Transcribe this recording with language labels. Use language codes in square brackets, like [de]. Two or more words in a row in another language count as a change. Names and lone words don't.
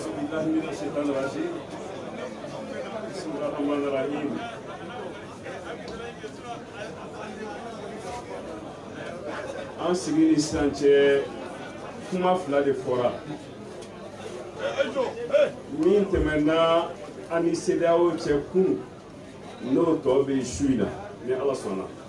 [ar] بالله من الشيطان الرجيم بسم الله الرحمن الرحيم [bm] an sigi ni sisan cɛ kuma fila de fɔra min tɛmɛna an ni CEDEAO cɛ kunu n'o tɔ bɛ su in na ni Ala sɔnna